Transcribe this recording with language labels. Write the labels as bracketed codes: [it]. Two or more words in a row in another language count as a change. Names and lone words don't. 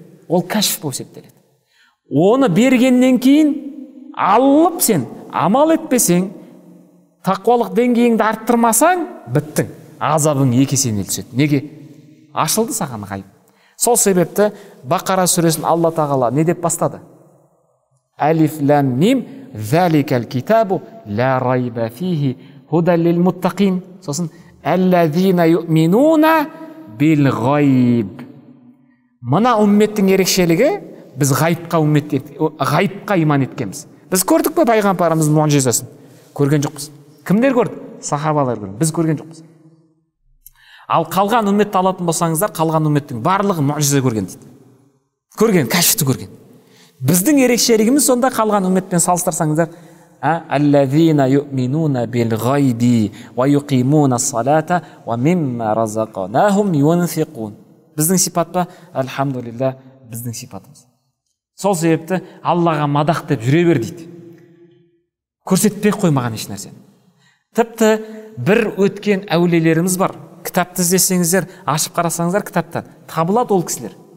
[kk] Ол кәшф болып есептеледі. Оны бергеннен кейін алып сен амал етпесең, тақуалық деңгейіңді арттырмасаң, біттің. Азабың екі есеге түседі. Неге? Ашылды саған ғайып. Сол себепті Бақара сүресін Алла тағала не деп бастады? [ar] الم ذلك الكتاب لا ريب فيه هدى للمتقين. [kk] Сосын [ar] الذين يؤمنون بالغيب. [kk] Мына умметтің ерекшелігі, біз ғайыпқа иман еткенбіз. Біз көрдік пе пайғамбарымыздың мұғжизасын? Көрген жоқпыз. Кімдер көрді? Сахабалар көрді. Біз көрген жоқпыз. Ал қалған умметті алатын болсаңыздар, қалған умметтің барлығы мұғжиза көрген дейді. Көрген, кәшфті көрген. Біздің ерекшелігіміз сонда қалған умметпен салыстырсаңыздар, [ar] الذين يؤمنون بالغيب ويقيمون الصلاة ومما رزقناهم ينفقون. [kk] Біздің сипат па? Альхамдулилля, біздің сипатымыз. Сол себепті Аллаға мадақ деп жүре бер дейді. Көрсетпей қоймаған еш нәрсені. Тіпті бір өткен әулиелеріміз бар. Кітапты іздесеңіздер, ашып қарасаңыздар, кітаптан табылады ол кісілер.